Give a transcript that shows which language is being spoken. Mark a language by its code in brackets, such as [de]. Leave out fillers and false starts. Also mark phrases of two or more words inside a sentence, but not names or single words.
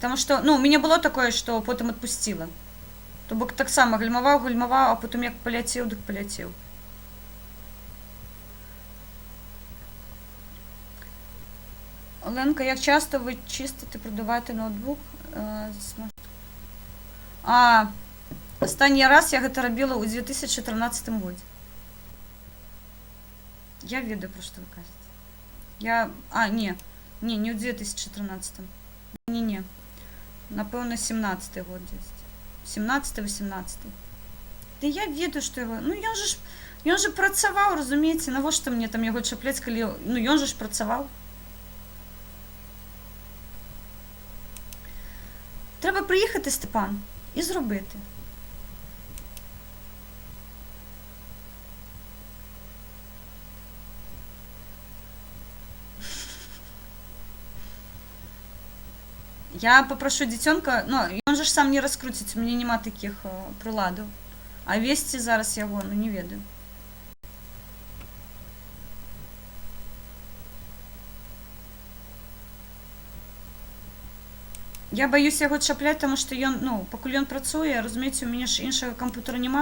[uk] Тому що, ну, у мене було таке, що потім відпустила. То бок так само гальмував, а потім як полетів, так полетів. Оленка, як часто ви чистите, продуваєте ноутбук? Останній раз я гэта робила у 2013 году. [be] Я ведаю, [uk] про що ви кажете. Не. [be] Не, не ў 2013. Не. Напэўна, 17-й год дзесьці. 17-18. Да я ведаю, што яго... Ну, ён же працаваў, разумееце, навошта мне там яго чапляць, калі... Ну, ён же ж працаваў. [uk] Треба приїхати, Степан, і зробити. [be] Я попрошу дзіцёнка, ну, ён же ж сам не раскруціць, у мяне нема такіх прыладаў. А весці зараз яго, ну, не ведаю. Я баюсь яго чапляць, таму што ён, ну, пакуль ён працуе, разумееце, у мяне ж іншага камп'ютара няма.